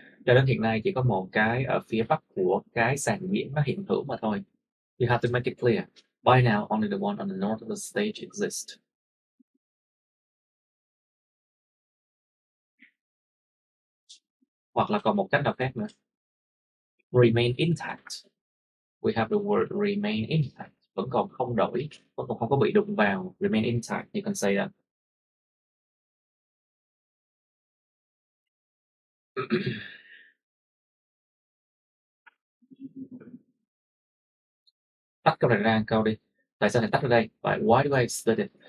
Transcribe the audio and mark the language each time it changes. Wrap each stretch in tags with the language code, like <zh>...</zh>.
<vi>Cho đến hiện nay chỉ có một cái ở phía bắc của cái sàn diễn nó hiện hữu mà thôi.</vi> <en>You have to make it clear. By now, only the one on the north of the stage exists.</en> <vi>Hoặc là còn một cách nào khác nữa.</vi> <en>Remain intact. We have the word remain intact.</en> <vi>Vẫn còn không đổi, vẫn còn không có bị đụng vào.</vi> <en>Remain intact, you can say that.</en> <vi>Tách câu này ra câu đi. Tại sao lại tách ra đây?</vi> <en>Like, why do I split it?</en>